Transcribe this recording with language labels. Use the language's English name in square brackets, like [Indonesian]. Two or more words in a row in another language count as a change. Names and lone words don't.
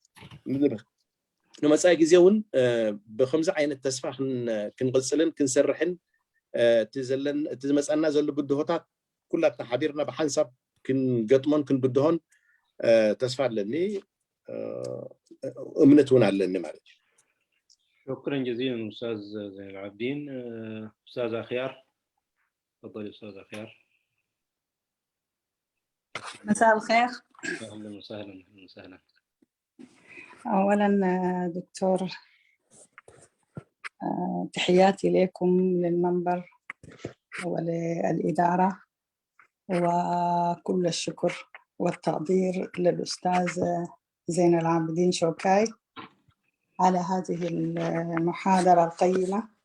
[Tigrinya] ንመጻኢ ግዜ እውን ብከምዚ ዓይነት ተስፋ ክንቅፅልን ክንሰርሕን እቲ ዝመፀና ዘሎ ብድሆታት ኩላትና ሓቢርና ብሓንሳብ ክንገጥሞን ክንብድሆን ተስፋ ኣለኒ እምነት እውን ኣለኒ ማለት እዩ [Arabic] شكرا جزيلا أستاذ زين العابدين. أستاذ أخيار تفضل أستاذ أخيار. مساء الخير. أهلا وسهلا أهلا وسهلا. أولا دكتور تحياتي لكم للمنبر وللإدارة وكل الشكر والتقدير للأستاذ زين العابدين شوكاي على هذه المحاضرة القيمة